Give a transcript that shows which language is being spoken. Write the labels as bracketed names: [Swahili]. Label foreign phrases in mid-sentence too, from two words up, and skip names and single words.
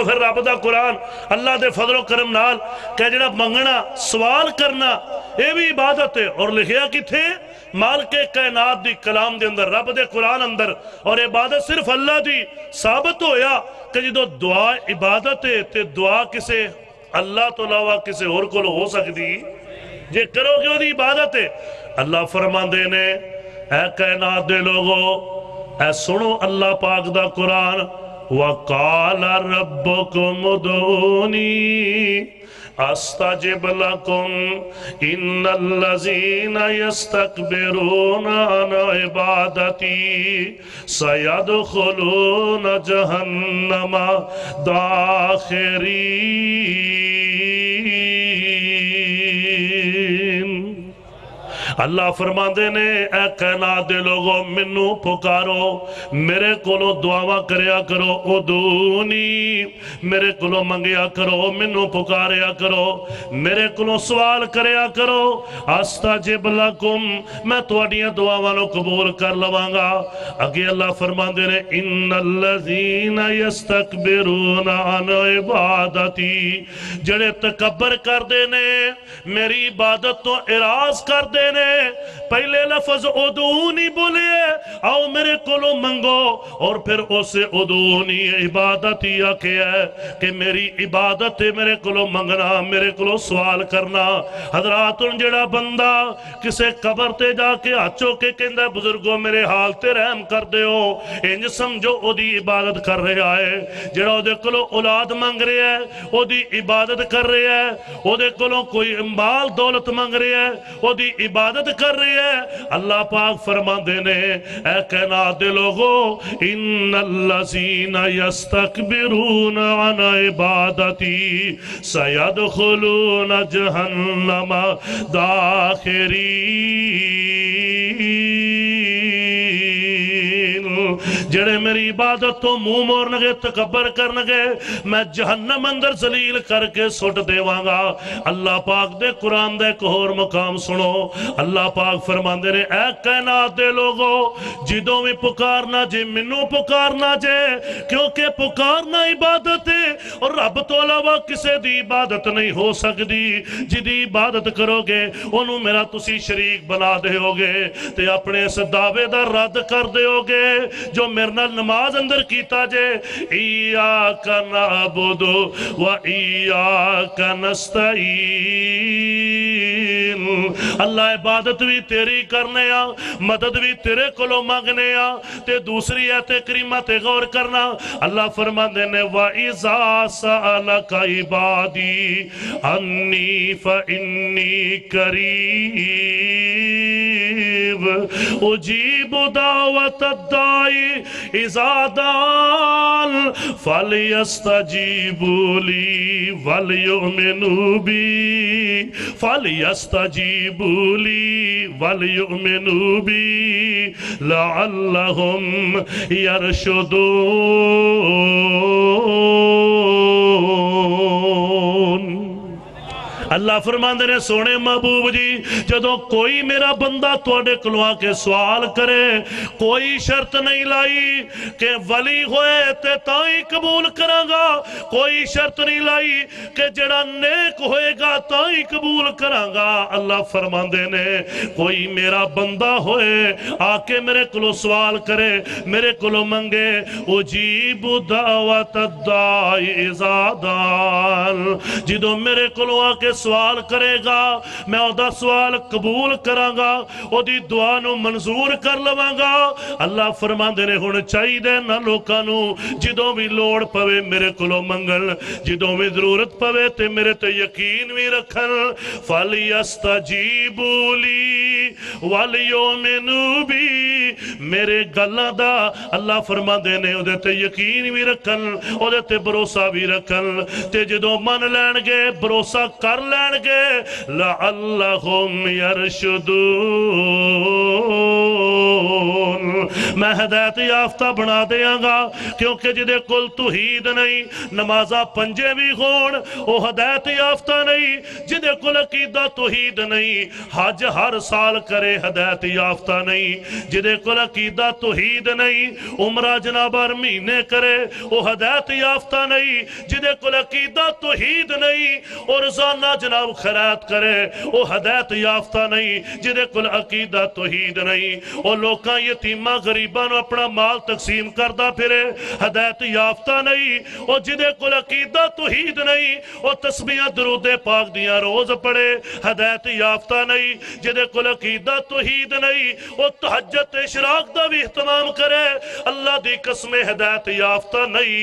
[Punjabi] پھر رب دا قرآن، اللہ دے فضل و کرم نال کہ جڑا منگنا سوال کرنا اے بھی عبادت ہے، اور لکھیا کی تھے مالک کائنات دی کلام دے اندر، رب دے قرآن اندر، اور عبادت صرف اللہ دی ثابت ہویا کہ جدو دعا عبادت ہے تے دعا کسے اللہ تو علاوہ کسے اور کو ہو سکتی جے کرو گے وہ دی عبادت ہے۔ اللہ فرماندے نے اے کائنات دے لوگو اے سنو اللہ پاک دا قرآن [Arabic] وَقَالَ رَبُّكُمُ ادْعُونِي أَسْتَجِبْ لَكُمْ إِنَّ الَّذِينَ يَسْتَكْبِرُونَ عَنْ عِبَادَتِي سَيَدْخُلُونَ جَهَنَّمَ دَاخِرِينَ۔ [Punjabi] اللہ فرماندے نے اے کائنات دے لوگوں منو پکارو، میرے کولو دعاواں کریا کرو، ادعونی میرے کولو منگیا کرو، منو پکاریا کرو، میرے کولو سوال کریا کرو، [Arabic] استجب لکم [Punjabi] میں تواڈیاں دعاواں نو قبول کر لواں گا۔ اگے اللہ فرماندے نے [Arabic] ان الذین یستکبرون عن عبادتی، [Punjabi] جڑے تکبر کردے نے میری عبادت تو اعراض کردے نے، پہلے لفظ ادعونی بولے آؤ میرے کولو منگو، اور پھر اسے ادعونی عبادت ہی آکے ہے کہ میری عبادت میرے کولو منگنا، میرے کولو سوال کرنا۔ حضرات جڑا بندہ کسے قبر تے جا کے ہاتھوں کے کہندہ بزرگوں میرے حال تے رحم کر دے ہو، انج سمجھو او دی عبادت کر رہا ہے۔ جڑا او دے کولو اولاد منگ رہا ہے او دی عبادت کر رہا ہے، او دے کولو کوئی مال دولت منگ رہا ہے او دی عبادت کر رہی ہے۔ اللہ پاک فرماندے نے اے کائنات دے لوگو [Arabic] ان الذین یستکبرون عن عبادتی سیدخلون جہنم داخرین، [Punjabi] جڑے میری عبادت تو منہ مورنگے تکبر کرنگے میں جہنم اندر ذلیل کر کے سٹ دیواں گا۔ اللہ پاک دے قرآن دے ایک اور مقام سنو، اللہ پاک فرماندے نے اے کائنات دے لوگو جدوں میں پکارنا جے منو پکارنا جے، کیونکہ پکارنا عبادت ہے اور رب تو علاوہ کسے دی عبادت نہیں ہو سکتی۔ جدی عبادت کرو گے انہوں میرا تسی شریک بنا دے ہوگے تے اپنے اس دعوے دا رد کر دے ہوگے جو میرے نال نماز اندر کیتا جے [Arabic] ایاک نعبد و ایاک نستعین، [Punjabi] اللہ عبادت بھی تیری کرنے آ، مدد بھی تیرے کلو مانگنے آ۔ تے دوسری ایت کریمہ تے غور کرنا، اللہ فرماندے نے [Arabic] وَإِذَا سَأَلَكَ عِبَادِي عَنِّي فَإِنِّي قَرِيبٌ أُجِيبُ دَعْوَةَ الدَّاعِ إِذَا دَعَانِ فَلْيَسْتَجِيبُوا لِي وَلْيُؤْمِنُوا بِي فَلْيَسْتَجِيبُوا لِي وَلْيُؤْمِنُوا بِي لَعَلَّهُمْ يَرْشُدُونَ۔ [Punjabi] اللہ فرماندے نے سونے محبوب جی جدو کوئی میرا بندہ توڑے کلوا کے سوال کرے کوئی شرط نہیں لائی کہ ولی ہوئے تے تائیں قبول کرانگا، کوئی شرط نہیں لائی کہ جڑا نیک ہوئے گا تائیں قبول کرانگا۔ اللہ فرماندے نے کوئی میرا بندہ ہوئے آکے میرے کلو سوال کرے میرے کلو منگے [Arabic] اجیب دعوت الداعی اذا دعان، [Punjabi] جدو میرے کلو آکے سوال کرے گا میں اودا سوال قبول کرانگا، او دی دعا نو منظور کر لوانگا۔ اللہ فرماندے نے ہن چاہی دے نہ لوکانو جدوں بھی لوڑ پوے میرے کلو منگل، جدوں بھی ضرورت پوے تے میرے تے یقین بھی رکھن۔ [Arabic] فَلْيَسْتَجِيبُوا لِي وَلْيُؤْمِنُوا بِي، [Punjabi] میرے گلاں دا اللہ فرماندے نے او دے تے یقین بھی رکھن، او دے تے بھروسہ بھی رکھن، تے جدوں من لین گے بھروسہ کر لین گے لَعَلَّهُمْ يَرْشُدُونَ، میں ہدایت یافتہ بنا دیاں گا، کیونکہ جدے کل توحید نہیں نمازہ پنجے بھی خون او ہدایت یافتہ نہیں، جدے کل عقیدہ توحید نہیں حج ہر سال کرے ہدایت یافتہ نہیں، جدے کل عقیدہ توحید نہیں عمرہ جناب ہر مہینے کرے او ہدایت یافتہ نہیں، جدے کل عقیدہ توحید نہیں اور روزانہ جناب خیرات کرے او ہدایت یافتہ نہیں، جدے کل عقیدہ توحید نہیں، او لوکاں یتیمہ غریب غریباں نوں اپنا مال تقسیم کردا پھرے، ہدایت یافتہ نہیں. وہ جہدے کول عقیدہ توحید نہیں، وہ تسبیحاں درود پاک دیاں روز پڑھے، ہدایت یافتہ نہیں. جہدے کول عقیدہ توحید نہیں، وہ تہجد اشراق دا بھی اہتمام کرے، اللہ دی قسم ہدایت یافتہ نہیں.